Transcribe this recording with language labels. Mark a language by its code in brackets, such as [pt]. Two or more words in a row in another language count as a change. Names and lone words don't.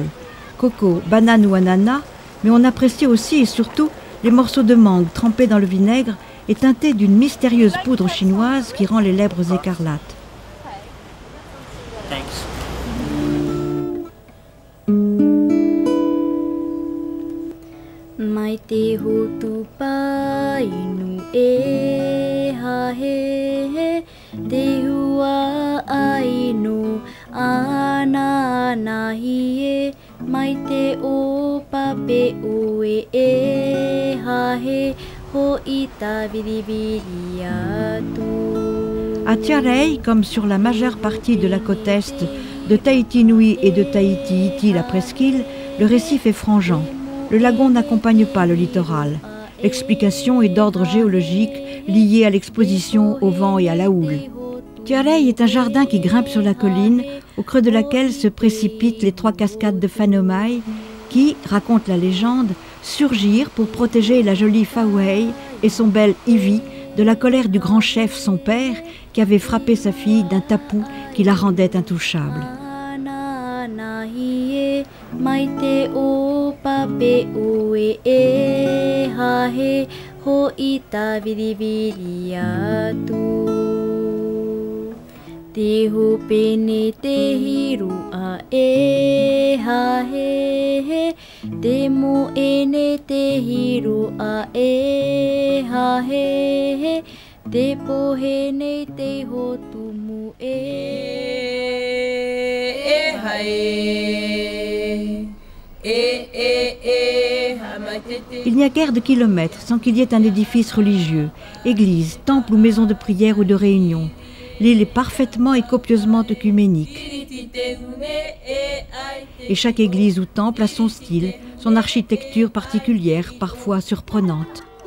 [fr] Coco, banane ou ananas, mais on apprécie aussi et surtout les morceaux de mangue trempés dans le vinaigre et teintés d'une mystérieuse poudre chinoise qui rend les lèvres écarlates. Thanks. [ty] Mai te hotu painu e ha he te hua aino ana nahi e mai te o pape ue e ha he ho ita viriviri atu. [fr] À Tiarei, comme sur la majeure partie de la côte est de Tahiti Nui et de Tahiti Iti, la presqu'île, le récif est frangeant. Le lagon n'accompagne pas le littoral. L'explication est d'ordre géologique liée à l'exposition au vent et à la houle. Tiarei est un jardin qui grimpe sur la colline, au creux de laquelle se précipitent les 3 cascades de Fanomai qui, raconte la légende, surgirent pour protéger la jolie Fauhei et son bel Ivi de la colère du grand chef, son père, qui avait frappé sa fille d'un tapu qui la rendait intouchable. [ty] Mai te o pape ue e ha he ho ita viriviri atu. Te hopene te hiru a e ha he te mo ene te hiru a e ha he te pohene te hotu mu e ha [fr] Il n'y a guère de kilomètres sans qu'il y ait un édifice religieux, église, temple ou maison de prière ou de réunion. L'île est parfaitement et copieusement œcuménique. Et chaque église ou temple a son style, son architecture particulière, parfois surprenante.